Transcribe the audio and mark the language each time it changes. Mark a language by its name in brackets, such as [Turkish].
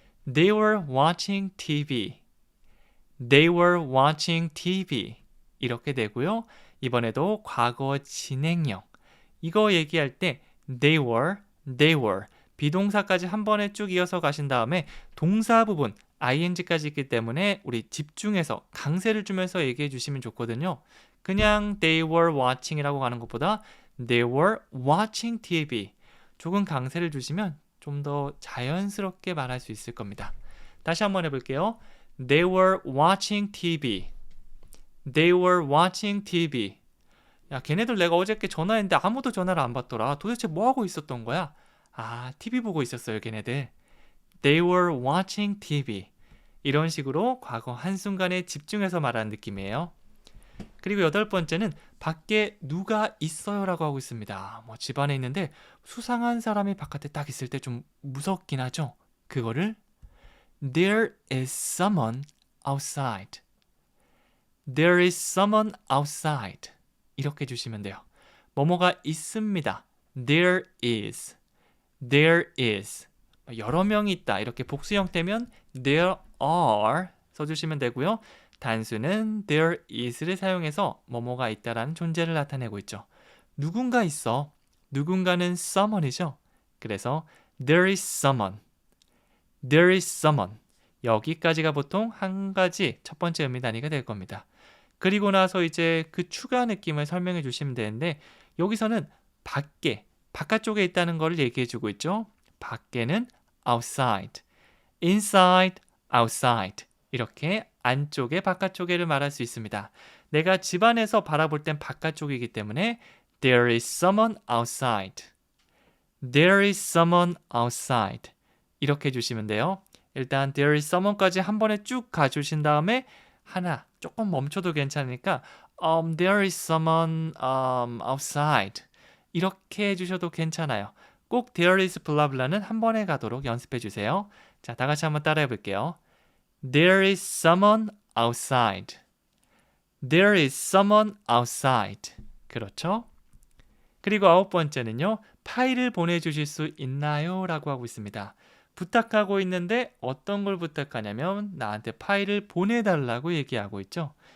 [English] They were watching TV. They were watching TV. [Korean] 이렇게 되고요. 이번에도 과거 진행형. 이거 얘기할 때 they were 비동사까지 한 번에 쭉 이어서 가신 다음에 동사 부분 ing까지 있기 때문에 우리 집중해서 강세를 주면서 얘기해 주시면 좋거든요. 그냥 [English] they were watching [Korean] 이라고 가는 것보다 [English] they were watching TV. [Korean] 조금 강세를 주시면 좀 더 자연스럽게 말할 수 있을 겁니다. 다시 한번 해볼게요. [English] They were watching TV. They were watching TV. [Korean] 야, 걔네들 내가 어저께 전화했는데 아무도 전화를 안 받더라. 도대체 뭐 하고 있었던 거야? 아, TV 보고 있었어요, 걔네들. [English] They were watching TV. [Korean] 이런 식으로 과거 한순간에 집중해서 말하는 느낌이에요. 그리고 8번째는 밖에 누가 있어요 라고 하고 있습니다. 뭐 집안에 있는데 수상한 사람이 바깥에 딱 있을 때 좀 무섭긴 하죠. 그거를 [English] There is someone outside. There is someone outside. [Korean] 이렇게 주시면 돼요. 뭐뭐가 있습니다. [English] There is. There is. [Korean] 여러 명이 있다. 이렇게 복수 형태면 there are 써주시면 되고요. 단수는 there is를 사용해서 뭐뭐가 있다라는 존재를 나타내고 있죠. 누군가 있어. 누군가는 someone이죠. 그래서 [English] there is someone. There is someone. [Korean] 여기까지가 보통 한 가지 첫 번째 의미 단위가 될 겁니다. 그리고 나서 이제 그 추가 느낌을 설명해 주시면 되는데 여기서는 밖에, 바깥쪽에 있다는 걸 얘기해 주고 있죠. 밖에는 outside, inside, outside 이렇게 안쪽에 바깥쪽에를 말할 수 있습니다. 내가 집안에서 바라볼 땐 바깥쪽이기 때문에 [English] there is someone outside. There is someone outside. [Korean] 이렇게 해주시면 돼요. 일단 [English] there is someone [Korean] 까지 한 번에 쭉 가주신 다음에 하나 조금 멈춰도 괜찮으니까 [English] there is someone outside [Korean] 이렇게 해주셔도 괜찮아요. 꼭 there is blah blah는 한 번에 가도록 연습해 주세요. 자, 다 같이 한번 따라해 볼게요. [English] There is someone outside. There is someone outside. [Korean] 그렇죠? 그리고 9번째는요. 파일을 보내주실 수 있나요? 라고 하고 있습니다. 부탁하고 있는데 어떤 걸 부탁하냐면 나한테 파일을 보내달라고 얘기하고 있죠.